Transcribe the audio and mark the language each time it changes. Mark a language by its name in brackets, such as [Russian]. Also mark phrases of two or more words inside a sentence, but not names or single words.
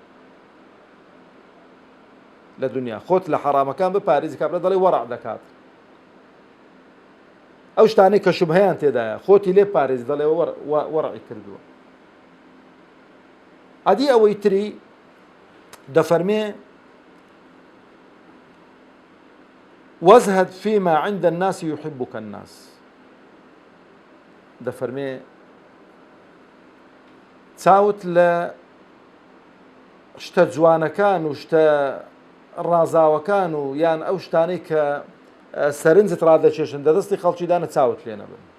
[Central Kurdish] لە دنیا خۆت لە حەرامەکان بپارێزی کابرا دەڵێ وەڕع دەکات ئەو شتانەی کە شوبهەیان تێدایە خۆتی لێ پارێزی دەڵێ وەڕعی کردووە عەدی ئەوەی تری دەفەرمێ [Arabic] وەزهد فيما عند الناس يحبك الناس [Central Kurdish] دەفەرمێ چاوت لە شتە جوانەکان و شتە ڕازاوەکان و یان ئەو شتانەی کە سەرنجت ڕادەکێشن دەدەستی خەڵکیدانە چاوت لێ نەبن